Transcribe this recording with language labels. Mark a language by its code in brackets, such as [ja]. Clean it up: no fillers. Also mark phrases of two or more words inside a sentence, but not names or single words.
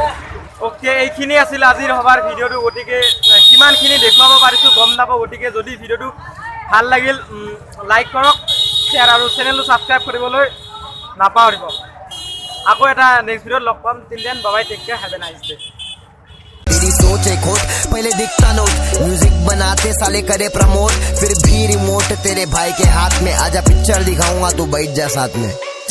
[as] অ'কে এইখিনি আছিল আজিৰ সভাৰ ভিডিঅ'টো গতিকে কিমানখিনি দেখুৱাব পাৰিছোঁ গম নাপাওঁ গতিকে যদি ভিডিঅ'টো ভাল লাগিল লাইক কৰক শ্বেয়াৰ আৰু চেনেলটো ছাবস্ক্ৰাইব কৰিবলৈ নাপাহৰিব আকৌ এটা [en] next video [as] লগ পাম [en] till then bye take care have a nice day [hi] तेरी सोच एक खोट पहले दिखता नोट म्यूजिक बनाते साले करे प्रमोट फिर भी रिमोट तेरे भाई के हाथ में आजा पिक्चर दिखाऊंगा तू बैठ जा साथ में